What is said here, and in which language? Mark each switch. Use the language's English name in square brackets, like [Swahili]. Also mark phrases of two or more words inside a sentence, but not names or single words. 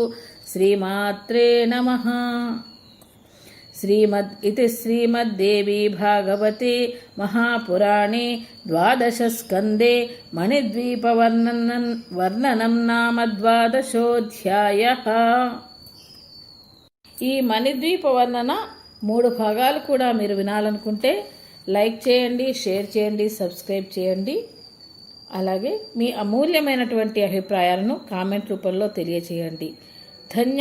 [Sanskrit] श्रीमात्रे नमः। इति श्रीमद्देवी भागवते महापुराणे द्वादशस्कन्धे मणिद्वीपवर्णनं नाम द्वादशोऽध्यायः। [Telugu] ఈ మణిద్వీప వర్ణన 3 భాగాలు కూడా మీరు వినాలనుకుంటే లైక్ చేయండి, షేర్ చేయండి, సబ్స్క్రైబ్ చేయండి. అలాగే మీ అమూల్యమైనటువంటి అభిప్రాయాలను కామెంట్ రూపంలో తెలియచేయండి.